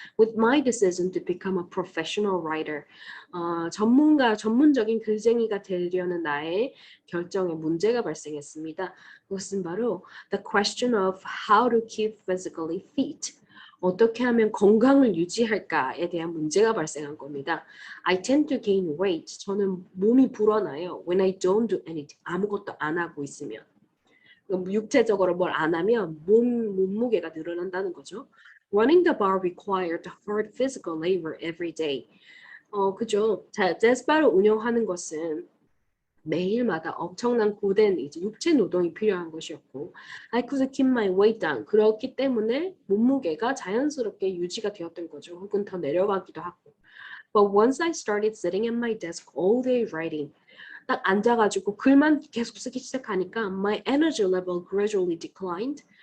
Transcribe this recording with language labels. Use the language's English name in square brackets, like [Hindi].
[English] With my decision to become a professional writer, [Korean] 전문적인 글쟁이가 되려는 나의 결정에 문제가 발생했습니다. 그것은 바로 [English] the question of how to keep physically fit. [Korean] 어떻게 하면 건강을 유지할까에 대한 문제가 발생한 겁니다. [English] I tend to gain weight. [Korean] 저는 몸이 불어나요. [English] When I don't do anything. [Korean] 아무것도 안 하고 있으면. 육체적으로 뭘 안 하면 몸무게가 늘어난다는 거죠. [English] Running the bar required hard physical labor every day. [Korean] 그죠. 자, 재즈바를 운영하는 것은 매일마다 엄청난 고된 이제 육체 노동이 필요한 것이었고, [English] I could keep my weight down. [Korean] 그렇기 때문에 몸무게가 자연스럽게 유지가 되었던 거죠. 혹은 더 내려가기도 하고. [English] But once I started sitting at my desk all day writing, [Korean] 딱 앉아가지고 글만 계속 쓰기 시작하니까 [English] my energy level gradually declined.